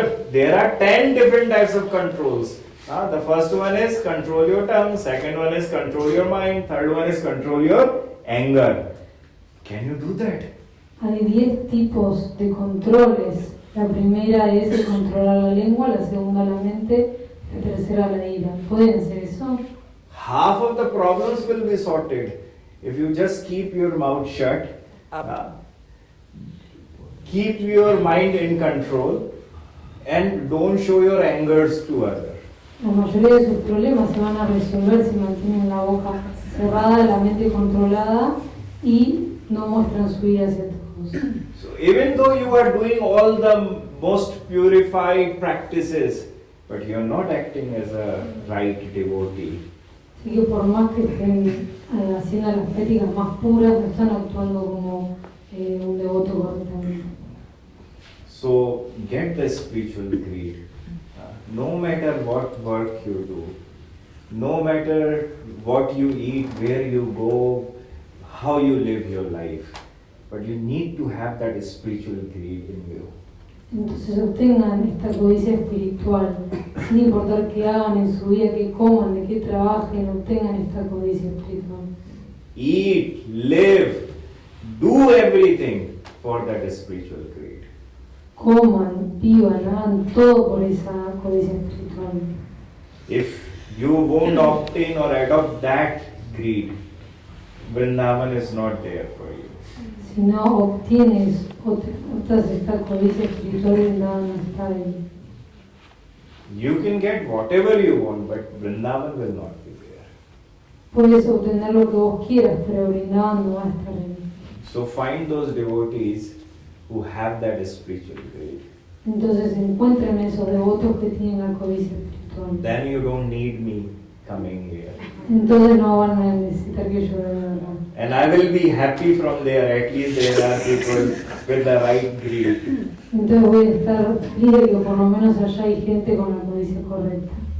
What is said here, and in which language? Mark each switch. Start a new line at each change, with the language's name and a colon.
English: There are 10 different types of controls. The first one is control your tongue, second one is control your mind, third one is control your anger. Can you do that?
Spanish: Hay 10 tipos de controles. La primera es controlar la lengua, la segunda la mente, la tercera la ira. ¿Pueden hacer eso?
English: Half of the problems will be sorted if you just keep your mouth shut, keep your mind in control, and don't show your angers to others.
Spanish: la mayoría de sus problemas se van a resolver si mantienen la boca cerrada, la mente controlada y no muestran su ira hacia todos.
English: So even though you are doing all the most purified practices, but you are not acting as a right devotee.
Spanish: Así que por más que estén haciendo las prácticas más puras, no están actuando como un devoto correctamente.
English: So get the spiritual greed. No matter what work you do, no matter what you eat, where you go, how you live your life, but you need to have that spiritual greed in you.
Spanish: Entonces obtengan esta codicia espiritual, sin importar qué hagan en su vida, qué coman, de qué trabajen, obtengan esta codicia espiritual.
English: Eat, live, do everything for that spiritual greed.
Spanish: Coman, vivan, hagan todo por esa codicia espiritual.
English: If you won't obtain or adopt that greed, Vrindavan is not there for you.
Spanish: Si no obtienes o te adoptas esta codicia espiritual, Vrindavan no está ahí.
English: You can get whatever you want, but Vrindavan will not be there.
Spanish: Puedes obtener lo que vos quieras, pero Vrindavan no va a estar ahí.
English: So find those devotees who have that spiritual greed.
Spanish: Entonces encuentren esos devotos que tienen la codicia espiritual.
English: Then you don't need me coming here.
Spanish: Entonces no van a necesitar que yo venga acá.
English: And I will be happy from there. At least there are people with the right greed.
Spanish: Entonces voy a estar feliz de que por lo menos allá hay gente con la codicia correcta.